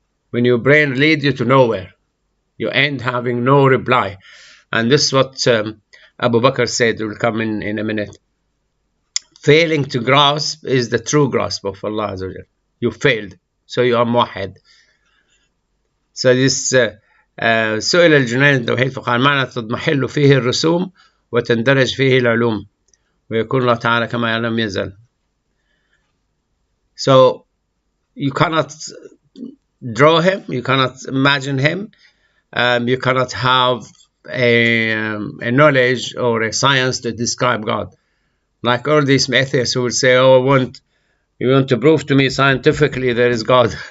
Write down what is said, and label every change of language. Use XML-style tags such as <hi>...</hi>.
<en>When your brain leads you to nowhere, you end having no reply. And this is what Abu Bakr said, will come in a minute. Failing to grasp is the true grasp of Allah Azza wa Jal. You failed, so you are muwahid. So this</en> <ar>سئل الجنيد التوحيد فقال معنى تضمحل فيه الرسوم وتندرج فيه العلوم ويكون الله تعالى كما لم يزل.</ar> <en>So you cannot draw him, you cannot imagine him, you cannot have a knowledge or a science to describe God. Like all these atheists who will say, oh, you want to prove to me scientifically there is God.</en>